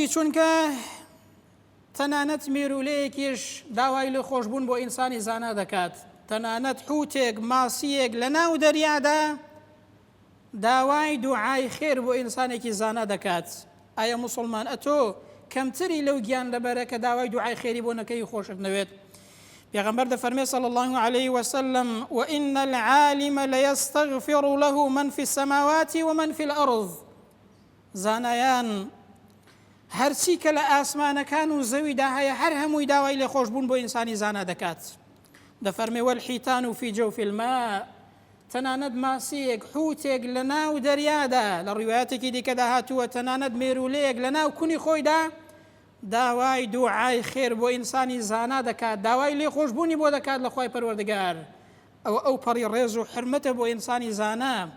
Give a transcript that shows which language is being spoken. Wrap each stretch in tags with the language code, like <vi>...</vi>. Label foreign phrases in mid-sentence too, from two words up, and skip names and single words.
<ckb>چونکە تەنانەت میرولەیەکیش داوای لە خۆشبوون بۆ ئینسانی زانا دەکات، تەنانەت حوتێک ماسیەک لە ناو دەریادا داوای دوعای خێر بۆ ئینسانێکی زانا دەکات. ئایا موسڵمان ئەتۆ کەمتری لەو گیان لەبەرە کە داوای دوعای خێری بۆ نەکەی خۆشت نەوێت؟ پێغەمبەر دەفەرمێ</ckb> <ar>صلی الله عليه وسلم وإن العالم ليستغفر له من في السماوات ومن في الأرض،</ar> <ckb>زانایان هەرچی کە لە ئاسمانەکان و زەویدا هەیە هەر هەمووی داوای لێ خۆشبوون بۆ ئینسانی زانا دەکات.</ckb> <ar>دەفەرمێ والحیتان في جوف الماء،</ar> <ckb>تەنانەت ماسیەک حوتێک لە ناو دەریادا، لە ڕیوایەتێکی دیکەدا هاتووە تەنانەت مێرولەیەک لە ناو کونی خۆیدا داوای دوعای خێر بۆ ئینسانی زانا دەکات، داوای لێ خۆشبوونی بۆ دەکات لە خوای پەروەردگار. ئەو پەڕی ڕێز و حرمەتە بۆ ئینسانی زانا.</ckb>